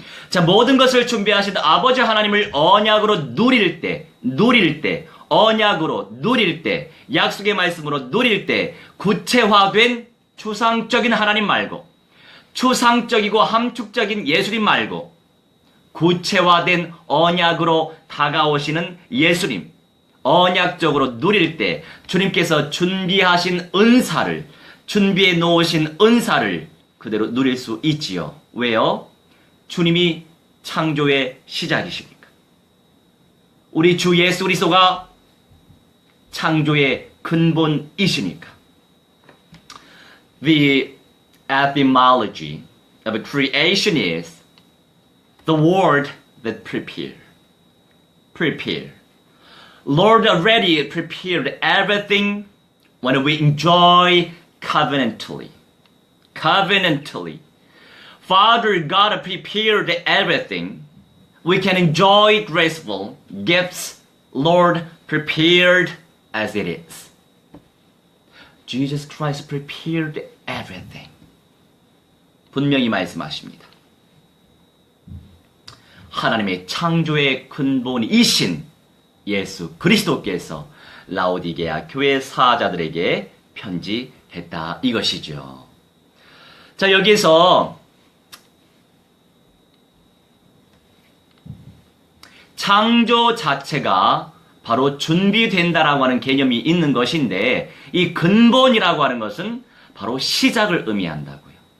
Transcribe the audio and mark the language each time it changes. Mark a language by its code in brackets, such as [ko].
[ko] 자, 모든 것을 준비하신 아버지 하나님을 언약으로 누릴 때, 언약으로 누릴 때, 약속의 말씀으로 누릴 때, 구체화된 추상적인 하나님 말고, 추상적이고 함축적인 예수님 말고, 구체화된 언약으로 다가오시는 예수님, 언약적으로 누릴 때 주님께서 준비하신 은사를, 준비해 놓으신 은사를 그대로 누릴 수 있지요. 왜요? 주님이 창조의 시작이시니까. 우리 주 예수 그리스도가 창조의 근본이시니까. [en] The etymology of creation is the word that prepare. Prepare. Lord already prepared everything when we enjoy covenantally. Covenantally. Father God prepared everything. We can enjoy graceful gifts Lord prepared as it is. Jesus Christ prepared everything. [ko] 분명히 말씀하십니다. 하나님의 창조의 근본이신 예수 그리스도께서 라오디게아 교회 사자들에게 편지했다 이것이죠. 자, 여기서 창조 자체가 바로 준비된다라고 하는 개념이 있는 것인데, 이 근본이라고 하는 것은 바로 시작을 의미한다고요.